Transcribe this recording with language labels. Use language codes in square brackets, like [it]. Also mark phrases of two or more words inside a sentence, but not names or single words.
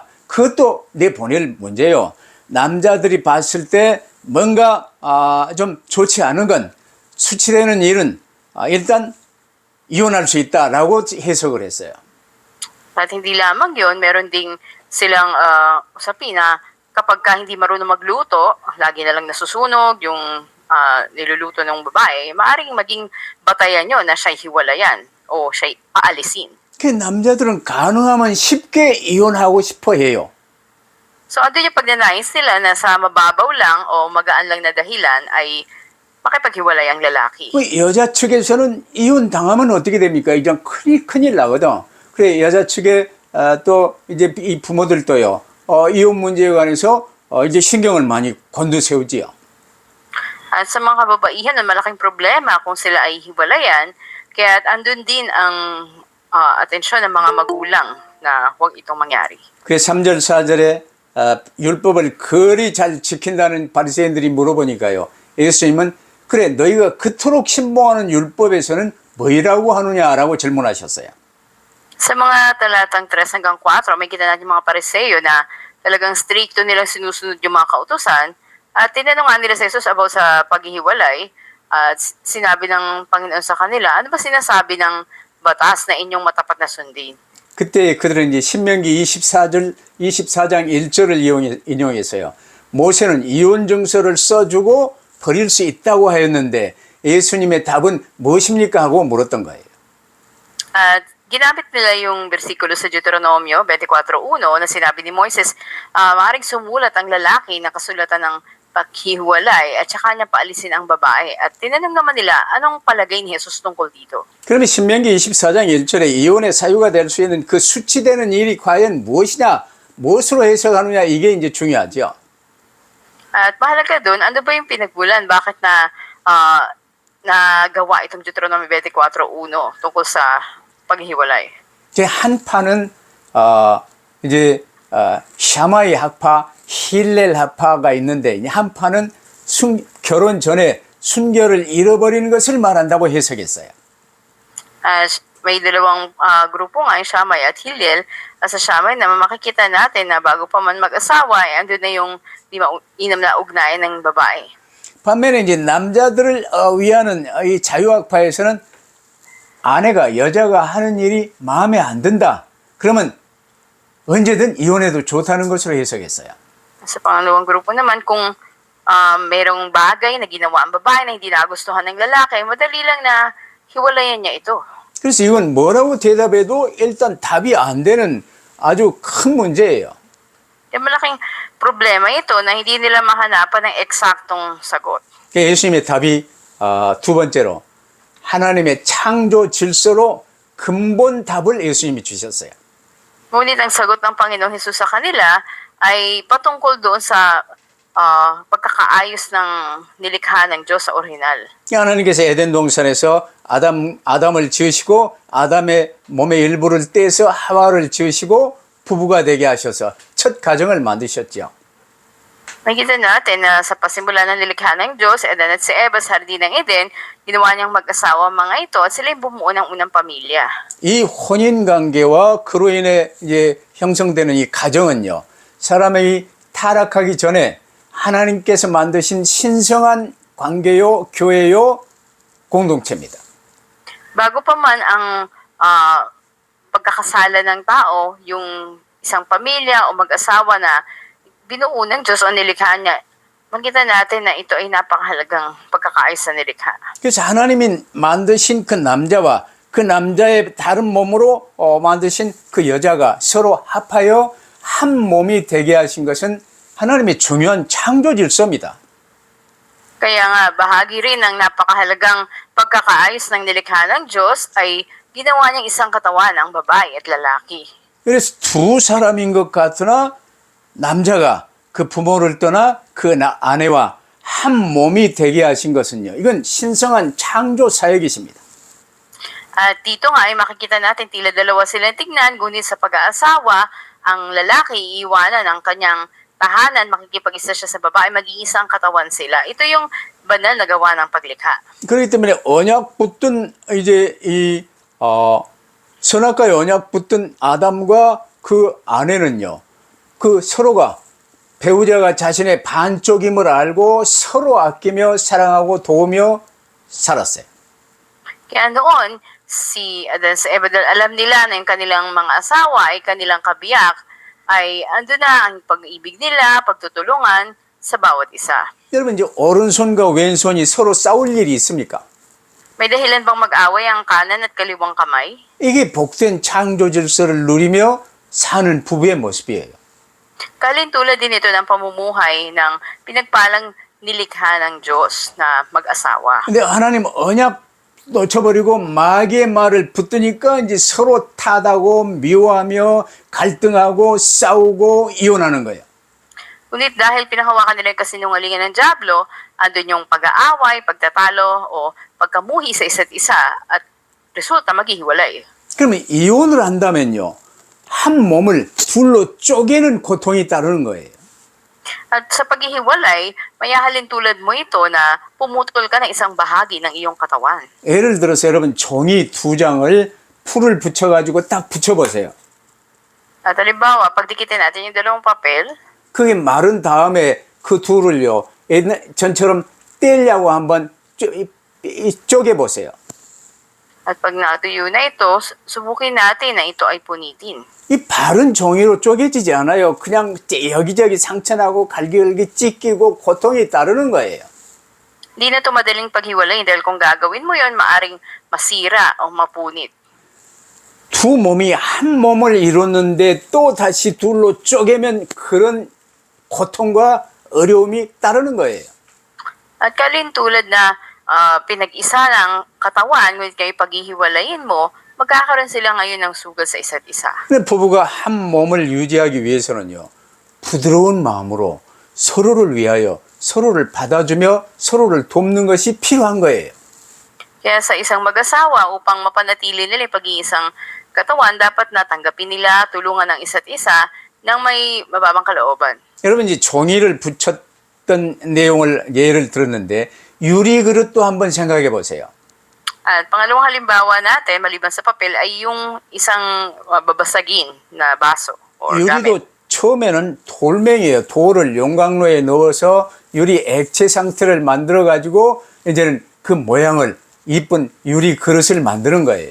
[ko] 그것도 내보낼 문제예요. 남자들이 봤을 때 뭔가 좀 좋지 않은 건 수치되는 일은 일단 이혼할 수 있다라고 해석을 했어요. [tl] At hindi lamang yun, meron ding silang usapin na kapag ka hindi marunong magluto, lagi na lang nasusunog, yung niluluto ng babae, maaring maging batayan nyo na siya'y hiwalayan o siya'y paalisin. [ko] 그 남자들은 가능하면 쉽게 이혼하고 싶어 해요. [tl] So, andun yung pagnanais nila na sa mababaw lang o magaan lang na dahilan ay makipaghiwalay ang lalaki. [ko] 그 여자 측에서는 이혼 당하면 어떻게 됩니까? 이제 큰일 나거든. 그래 여자 측에 또 이제 이 부모들도요. 이혼 문제에 관해서 이제 신경을 많이 곤두세우지요. [tl] At sa mga kababaihan, malaking problema kung sila ay hiwalayan, kaya andun din ang atensyon ng mga magulang na huwag itong mangyari. [ko] 그래서 3절 4절에 율법을 그리 잘 지킨다는 바리새인들이 물어보니까요. 예수님은 그래 너희가 그토록 신봉하는 율법에서는 뭐라고 하느냐라고 질문하셨어요. [tl] Sa mga talatang 3 hanggang 4, may kita natin mga pariseo na talagang stricto nilang sinusunod yung mga kautusan. At tinanong nga nila sa Jesus about sa paghihiwalay. At sinabi ng Panginoon sa kanila, ano ba sinasabi ng batas na inyong matapat na sundin? [ko] 그때 그들은 이제 신명기 24장 1절을 인용했어요. 모세는 이혼 증서를 써주고 버릴 수 있다고 하였는데 예수님의 답은 무엇입니까? 하고 물었던 거예요. [tl] At ginamit nila yung bersikulo sa Deuteronomio 24:1 na sinabi ni Moises, maaaring sumulat ang lalaki na kasulatan ng paghihiwalay at saka niya paalisin ang babae. At tinanong naman nila, anong palagay ni Jesus tungkol dito? [ko] 그러면 신명기 24장 1절에 이혼의 사유가 될 수 있는 그 수치되는 일이 과연 무엇이냐, 무엇으로 해석하느냐 이게 이제 중요하죠. [tl] At mahalaga doon, ano ba yung pinagbulan? Bakit nagawa itong Deuteronomio 24:1 tungkol sa paghihiwalay? [ko] 제 한 파는 이제 샤마이 학파, 힐렐 학파가 있는데 한 파는 결혼 전에 순결을 잃어버리는 것을 말한다고 해석했어요. [tl] May dalawang grupo nga, yung Shammai at Hillel. Sa Shammai naman makikita natin na bago pa man mag-asawa, andun na yung inam na ugnayan ng babae. [ko] 반면에 이제 남자들을 위하는 이 자유학파에서는 아내가 여자가 하는 일이 마음에 안 든다. 그러면 언제든 이혼해도 좋다는 것으로 해석했어요. [tl] Sa pangalawang grupo naman, kung merong bagay na ginawa ang babae na hindi nagustuhan ng lalaki, madali lang na hiwalayan niya ito. [ko] 그래서 이건 뭐라고 대답해도 일단 답이 안 되는 아주 큰 문제예요. [tl] Malaking problema ito na hindi nila mahanapan ng eksaktong sagot. [ko] 예수님의 답이 두 번째로 하나님의 창조 질서로 근본 답을 예수님이 주셨어요. [tl] Ngunit ang sagot ng Panginoong Hesus sa kanila ay patungkol doon sa pagkakaayos ng nilikha ng Diyos sa orihinal. [ko] 하나님께서 에덴 동산에서 아담을 지으시고 아담의 몸의 일부를 떼서 하와를 지으시고 부부가 되게 하셔서 첫 가정을 만드셨죠. [tl] Nakita natin na sa pasimula ng nilikha ng Diyos, Adan at si Eva sa Hardin ng Eden, ginawa niyang mag-asawa mga ito at sila yung bumuo ng unang pamilya. [ko] 이 혼인 관계와 그로 인해 이제 형성되는 이 가정은요, 사람이 타락하기 전에 하나님께서 만드신 신성한 관계요, 교회요, 공동체입니다. [tl] Bago pa man ang pagkakasala ng tao, yung isang pamilya o mag-asawa na binuo ng Diyos o nilikha niya, makita natin na ito ay napakahalagang pagkakaayos sa nilikha. [ko] 그래서 하나님이 만드신 그 남자와 그 남자의 다른 몸으로 만드신 그 여자가 서로 합하여 한 몸이 되게 하신 것은 하나님의 중요한 창조 질서입니다. [tl] Kaya nga, bahagi rin ng napakahalagang pagkakaayos ng nilikha ng Diyos ay ginawa niyang isang katawan ang babae at lalaki. [ko] 그래서 두 사람인 것 같으나 남자가 그 부모를 떠나 그 아내와 한 몸이 되게 하신 것은요. 이건 신성한 창조 사역이십니다. [tl] At dito nga ay makikita natin tila dalawa silang tignan, ngunit sa pag-aasawa, ang lalaki iiwanan ang kanyang tahanan, makikipag-isa siya sa babae, mag-iisang katawan sila. Ito yung banal na gawa ng paglikha. [ko] 그렇기 때문에 언약 붙든 이제 이 선악과의 언약 붙든 아담과 그 아내는요. 그 서로가 배우자가 자신의 반쪽임을 알고 서로 아끼며 사랑하고 도우며 살았어요. [tl] Kaya noon, si Adan sa Eva, alam nila na yung kanilang mga asawa ay kanilang kabiyak, ay ando na ang pag-ibig nila, pagtutulungan, sa bawat isa. [ko] 여러분 이제 오른손과 왼손이 서로 싸울 일이 있습니까? [tl] May dahilan bang mag-away ang kanan at kaliwang kamay? [ko] 이게 복된 창조 질서를 누리며 사는 부부의 모습이에요. [tl] Kalintulad din ito ng pamumuhay ng pinagpalang nilikha ng Diyos na mag-asawa. [ko] 근데 하나님 언약 놓쳐버리고 마귀의 말을 붙드니까 이제 서로 탓하고 미워하며 갈등하고 싸우고 이혼하는 거예요. [tl] Ngunit dahil pinahawakan nila yung kasinungalingan ng Diablo, andun yung pag-aaway, pagtatalo, o pagkamuhi sa isa't isa at resulta maghihiwalay. [ko] 그러면 이혼을 한다면요. 한 몸을 둘로 쪼개는 고통이 따르는 거예요. [tl] At sa paghihiwalay, mayahalin tulad mo ito na pumutol ka ng isang bahagi ng iyong katawan. [ko] 예를 들어서 여러분 종이 두 장을 풀을 붙여가지고 딱 붙여보세요. [tl] At halimbawa, pagdikitin natin yung dalawang papel, [ko] 그게 마른 다음에 그 둘을요. 전처럼 떼려고 한번 쪼개보세요. [tl] at pag natuyo na ito, subukin natin na ito ay punitin. [ko] 이 바른 종이로 쪼개지지 않아요. 그냥 여기저기 상처나고 갈기갈기 찢기고 고통이 따르는 거예요. [tl] Hindi na ito madaling paghiwalay dahil kung gagawin mo yon maaring masira o mapunit. [ko] 두 몸이 한 몸을 이뤘는데 또 다시 둘로 쪼개면 그런 고통과 어려움이 따르는 거예요. [tl] At kalintulad na pinag-isa ng katawan, ngunit kayo paghihiwalayin mo, magkakaroon sila ngayon ng sugal sa isa't isa. [ko] 근데 부부가 한 몸을 유지하기 위해서는요. 부드러운 마음으로 서로를 위하여 서로를 받아주며 서로를 돕는 것이 필요한 거예요. [tl] Kaya sa isang mag-asawa, upang mapanatili nila yung pag-iisang katawan, dapat natanggapin nila, tulungan ng isa't isa ng may mababang kalooban. [ko] 여러분 이제 종이를 붙였던 내용을 예를 들었는데 유리 그릇도 한번 생각해 보세요. [tl] At pangalawang halimbawa natin, maliban sa papel, ay yung isang babasagin na baso or gamit. [ko] 유리도 처음에는 돌멩이에요. 돌을 용광로에 넣어서 유리 액체 상태를 만들어 가지고 이제는 그 모양을 이쁜 유리 그릇을 만드는 거예요.